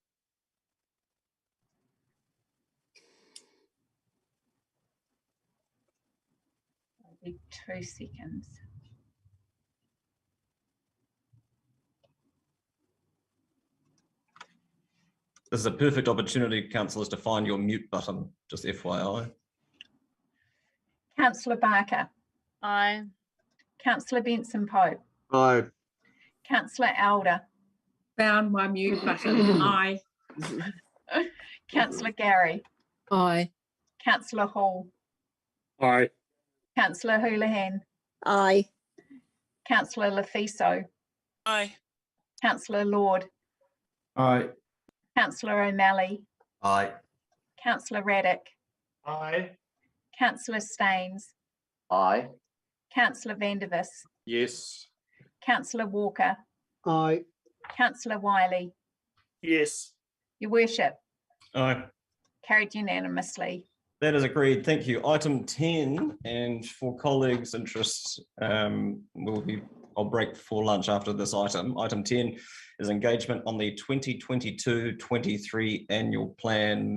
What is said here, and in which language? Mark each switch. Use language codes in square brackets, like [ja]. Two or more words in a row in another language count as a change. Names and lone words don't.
[en] It'll be 2 seconds. This is a perfect opportunity, councillors, to find your mute button, just FYI. Councillor Barker. Aye. Councillor Benson Pope. Aye. Councillor Elder. Found my mute button. Aye. Councillor Gary. Aye. Councillor Hall. Aye. Councillor Houlihan. Aye. Councillor Lefiso. Aye. Councillor Lord. Aye. Councillor O'Malley. Aye. Councillor Raddick. Aye. Councillor Staines. Aye. Councillor Vandervis. Yes. Councillor Walker. Aye. Councillor Wiley. Yes. Your Worship. Aye. Carried unanimously. That is agreed. Thank you. Item 10, and for colleagues' interest, I'll break for lunch after this item. Item 10 is engagement on the 2022-23 annual plan.